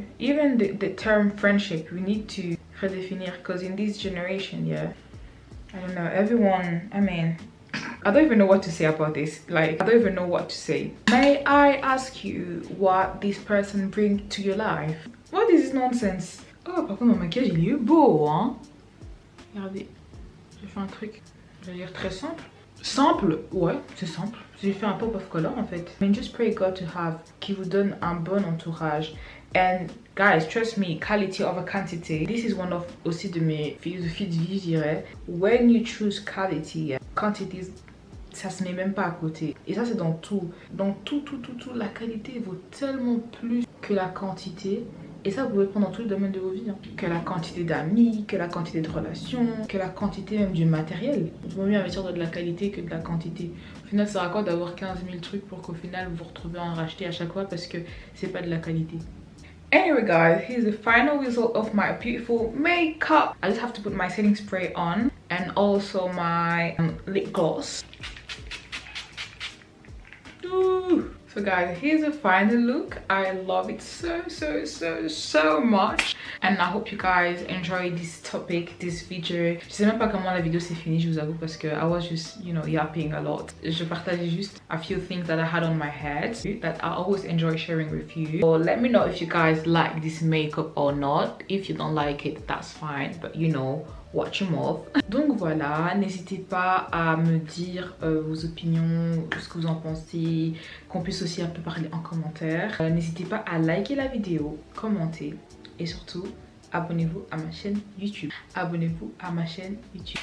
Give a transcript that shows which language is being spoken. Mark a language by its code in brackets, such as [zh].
[en] Even the term friendship, we need to redéfinir because in this generation, yeah, I don't know. Everyone. I mean. I don't even know what to say about this. Like, I don't even know what to say. May I ask you what this person brings to your life? What is this nonsense? [fr] Oh, par contre, mon maquillage, il est beau, hein? Regardez, j'ai fait un truc, je vais dire très simple. Simple, ouais, c'est simple. J'ai fait un pop of color en fait. [en] I mean, just pray God to have, [fr] qui vous donne un bon entourage. [en] And guys, trust me, quality over quantity. This is one of [fr] aussi de mes philosophies de vie, je dirais. [en] When you choose quality, quantity, [fr] ça se met même pas à côté. Et ça, c'est dans tout. Dans tout. La qualité vaut tellement plus que la quantité. Et ça, vous pouvez prendre dans tous les domaines de vos vies. Hein. Que la quantité d'amis, que la quantité de relations, que la quantité même du matériel. Il vaut mieux investir dans de la qualité que de la quantité. Au final, ça sert à quoi d'avoir 15 000 trucs pour qu'au final, vous vous retrouvez à en racheter à chaque fois parce que c'est pas de la qualité. [en] Anyway guys, here's the final result of my beautiful makeup. I just have to put my setting spray on and also my lip gloss. Ooh. So guys, here's the final look. I love it so much. And I hope you guys enjoy this topic, this video. [fr] Je sais même pas comment la vidéo s'est finie, je vous avoue, parce que [en] I was just, you know, yapping a lot. [fr] Je partageais juste [en] a few things that I had on my head that I always enjoy sharing with you. So let me know if you guys like this makeup or not. If you don't like it, that's fine. But you know, watch your mouth. [fr] Donc voilà, n'hésitez pas à me dire vos opinions, ce que vous en pensez, qu'on puisse aussi un peu parler en commentaire. N'hésitez pas à liker la vidéo, commenter et surtout abonnez-vous à ma chaîne YouTube. Abonnez-vous à ma chaîne YouTube.